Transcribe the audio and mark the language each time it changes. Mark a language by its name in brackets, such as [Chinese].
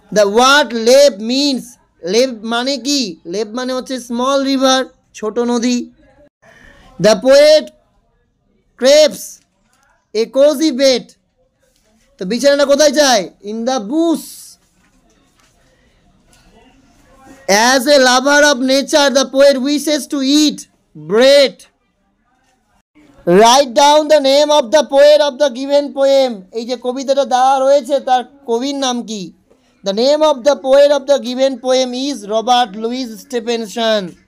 [English] the word lev means, [Bangla] Lev মানে কি? Lev মানে হচ্ছে স্মল রিভার, ছোট নদী। [English] the poet craves a cosy bed, [Bangla] তো বিছানাটা কোথায় চায়? [English] In the bush. As a lover of nature, the poet wishes to eat bread. Write down the name of the poet of the given poem. [Bangla] এই যে কবিতাটা দেওয়া রয়েছে তার কবির নাম কি? [English] The name of the poet of the given poem is Robert Louis Stevenson.